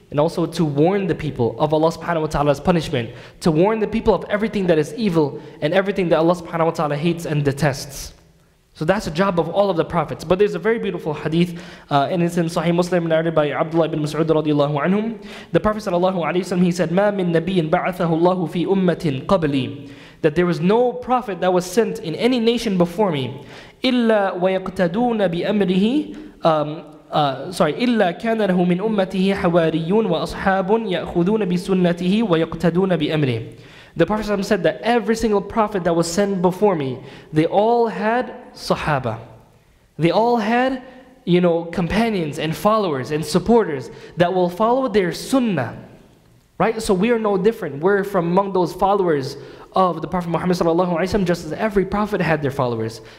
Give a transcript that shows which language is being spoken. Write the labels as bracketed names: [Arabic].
[English] and also to warn the people of Allah subhanahu wa ta'ala's punishment, to warn the people of everything that is evil and everything that Allah subhanahu wa ta'ala hates and detests. So that's the job of all of the prophets. But there's a very beautiful hadith, and it's in Sahih Muslim, narrated by Abdullah ibn Mas'ud radiallahu anhum. The Prophet sallallahu alayhi wa sallam, he said, [Arabic] مَا مِن نَبِيٍّ بَعَثَهُ اللَّهُ فِي أُمَّةٍ قَبْلِي, [English] that there was no prophet that was sent in any nation before me, [Arabic] إِلَّا وَيَقْتَدُونَ بِأَمْرِهِ إلا كان له من أمته حواريون وأصحاب يأخذون بسنته ويقتدون بأمره. [English] The Prophet said that every single prophet that was sent before me, they all had Sahaba. They all had, companions and followers and supporters that will follow their sunnah. Right? So we are no different. We're from among those followers of the Prophet Muhammad sallallahu alaihi wasallam, just as every prophet had their followers.